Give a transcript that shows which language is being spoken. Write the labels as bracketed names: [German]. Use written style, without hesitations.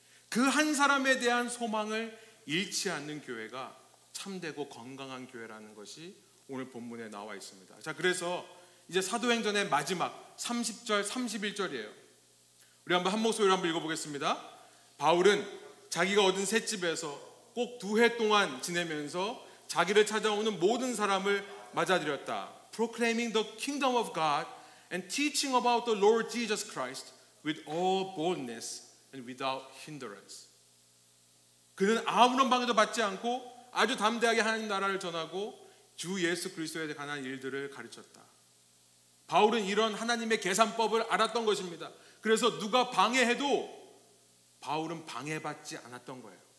[Korean] 그 한 사람에 대한 소망을 잃지 않는 교회가 참되고 건강한 교회라는 것이 오늘 본문에 나와 있습니다. 자, 그래서 이제 사도행전의 마지막 30절, 31절이에요. 우리 한번 한 목소리로 한번 읽어보겠습니다. 바울은 자기가 얻은 셋집에서 꼭 2해 동안 지내면서 자기를 찾아오는 모든 사람을 맞아들였다. [English] Proclaiming the kingdom of God and teaching about the Lord Jesus Christ with all boldness and without hindrance. [Korean] 그는 아무런 방해도 받지 않고 아주 담대하게 하나님 나라를 전하고 주 예수 그리스도에 관한 일들을 가르쳤다. 바울은 이런 하나님의 계산법을 알았던 것입니다. 그래서 누가 방해해도 바울은 방해받지 않았던 거예요.